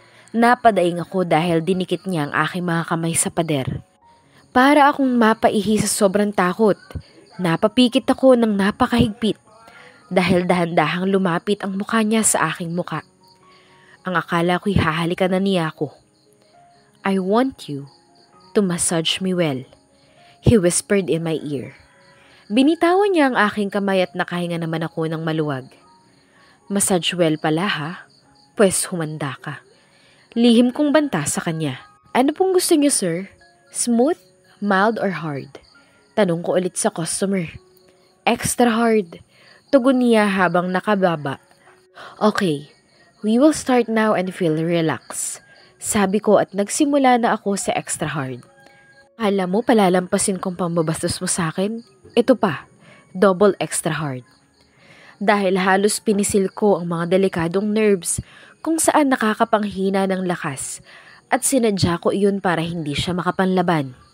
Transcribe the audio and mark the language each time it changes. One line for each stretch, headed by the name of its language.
Filipino: Napadaing ako dahil dinikit niya ang aking mga kamay sa pader. Para akong mapaihi sa sobrang takot, napapikit ako ng napakahigpit dahil dahan-dahang lumapit ang mukha niya sa aking muka. Ang akala ko'y hahalikan na niya ako.
English: I want you to massage me well, he whispered in my ear.
Filipino: Binitawan niya ang aking kamay at nakahinga naman ako ng maluwag.
English: Massage well
Filipino: pala ha? Pwes humanda ka. Lihim kong banta sa kanya. Ano pong gusto niyo, sir?
English: Smooth, mild, or hard?
Filipino: Tanong ko ulit sa customer.
English: Extra hard.
Filipino: Tugon niya habang nakababa.
English: Okay, we will start now and feel relaxed.
Filipino: Sabi ko at nagsimula na ako sa extra hard. Alam mo, palalampasin kong pambabastos mo sa akin? Ito pa,
English: double extra hard.
Filipino: Dahil halos pinisil ko ang mga delikadong nerves kung saan nakakapanghina ng lakas at sinadya ko iyon para hindi siya makapanlaban.